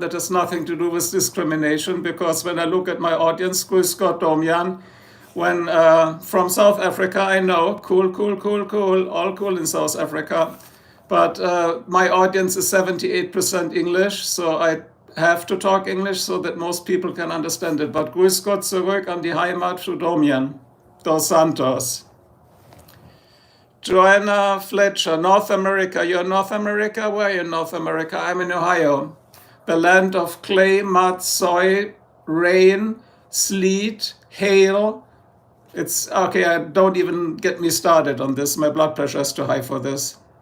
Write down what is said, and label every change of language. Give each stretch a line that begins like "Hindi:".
English: That has nothing to do with discrimination, because when I look at my audience,
German: Grüß Gott,
English: Domian, when from South Africa, I know, cool, cool, cool, cool, all cool in South Africa. But my audience is 78% English, so I have to talk English so that most people can understand it.
German: But Grüß Gott zurück an die Heimat zu Domian, dos Santos.
English: Joanna Fletcher, North America. You're in North America? Where are you in North America? I'm in Ohio. The land of clay, mud, soil, rain, sleet, hail. It's okay, don't even get me started on this. My blood pressure is too high for this.